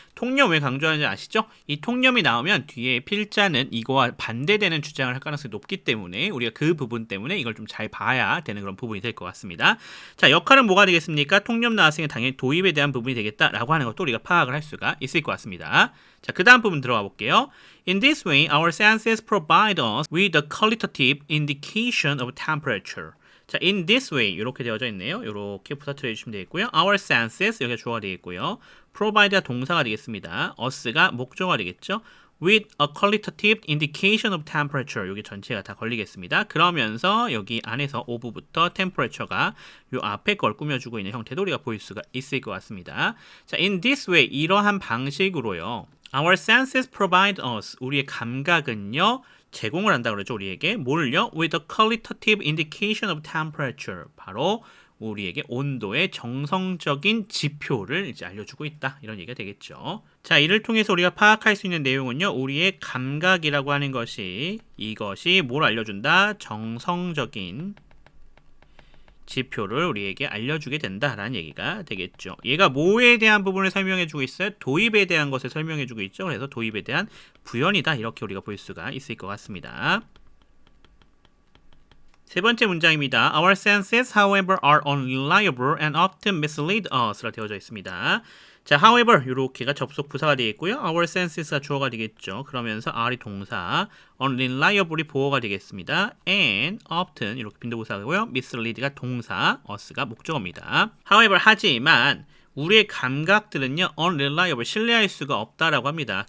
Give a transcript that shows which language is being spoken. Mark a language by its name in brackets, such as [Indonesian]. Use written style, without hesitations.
[Korean] 통념 왜 강조하는지 아시죠? 이 통념이 나오면 뒤에 필자는 이거와 반대되는 주장을 할 가능성이 높기 때문에 우리가 그 부분 때문에 이걸 좀 잘 봐야 되는 그런 부분이 될 것 같습니다. 자, 역할은 뭐가 되겠습니까? 통념 나왔으니 당연히 도입에 대한 부분이 되겠다라고 하는 것도 우리가 파악을 할 수가 있을 것 같습니다. 자, 그 다음 부분 들어가 볼게요. [English] In this way, our senses provide us with a qualitative indication of temperature. [Korean] 자, [English] in this way [Korean] 이렇게 되어져 있네요. 이렇게 부사처리 해주시면 되겠고요. Our senses, 여기가 주어가 되겠고요. provide가 동사가 되겠습니다. us가 목적어가 되겠죠. [English] With a qualitative indication of temperature, 여기 전체가 다 걸리겠습니다. [Korean] 그러면서 여기 안에서 of부터 temperature가 요 앞에 걸 꾸며주고 있는 형태도 우리가 볼 수가 있을 것 같습니다. 자, [English] in this way, [Korean] 이러한 방식으로요. [English] Our senses provide us, [Korean] 우리의 감각은요. 제공을 한다고 그러죠. 우리에게 뭘요? [English] With a qualitative indication of temperature. [Korean] 바로 우리에게 온도의 정성적인 지표를 이제 알려주고 있다. 이런 얘기가 되겠죠. 자, 이를 통해서 우리가 파악할 수 있는 내용은요. 우리의 감각이라고 하는 것이 이것이 뭘 알려준다? 정성적인 지표를 우리에게 알려주게 된다라는 얘기가 되겠죠. 얘가 뭐에 대한 부분을 설명해주고 있어요? 도입에 대한 것을 설명해주고 있죠. 그래서 도입에 대한 부연이다. 이렇게 우리가 볼 수가 있을 것 같습니다. 세 번째 문장입니다. [English] Our senses, however, are unreliable and often mislead us [Korean] 라 되어져 있습니다. 자, however, 이렇게가 접속 부사가 되겠고요. Our senses가 주어가 되겠죠. 그러면서 are이 동사, unreliable이 보어가 되겠습니다. And often, 이렇게 빈도부사고요. mislead가 동사, us가 목적어입니다. However, 하지만 우리의 감각들은요, unreliable, 신뢰할 수가 없다라고 합니다.